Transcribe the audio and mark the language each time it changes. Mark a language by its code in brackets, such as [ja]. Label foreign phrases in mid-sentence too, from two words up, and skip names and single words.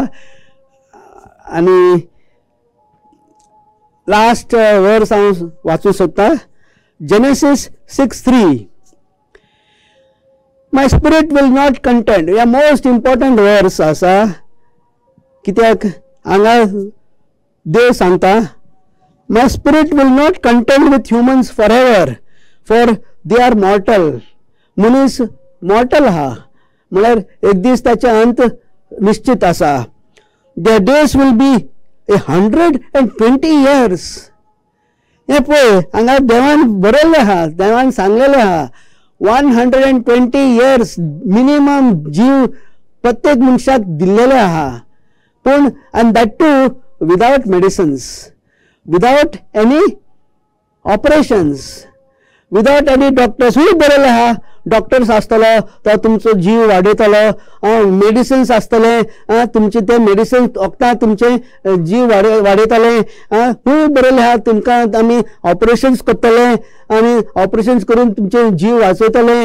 [kok] आनी [en] last verse [kok] हांव वाचूंक सोदतां. जेनेसीस 6:3. [en] my spirit will not content. [kok] ह्या [en] most important verse [kok] आसा. कित्याक हांगा देव सांगता [en] my spirit will not content with humans for ever for they are mortal. [kok] मनीस मॉर्टल आहा म्हळ्यार एक दीस ताचे अंत निश्चित आसा. [en] there days will be 120 years. [kok] हे पळय हांगा देवान बरयल्लें आहा, देवान सांगलेलें आहा 120 years मिनिमम जीव प्रत्येक मनशाक दिल्लेले आहा. [en] पूण and that too without medicines, without any operations, without any doctors. [kok] हूय बरयलें आहा डॉक्टर्स आसतलो तो तुमचो जीव वाडयतलो, मेडिसिन्स आसतले तुमचे ते मेडिसिन वखदां तुमचे जीव वाडयतले. हूय बरयलें आहा तुमकां आमी ऑपरेशन्स करतले आनी ऑपरेशन्स करून तुमचे जीव वाचयतले.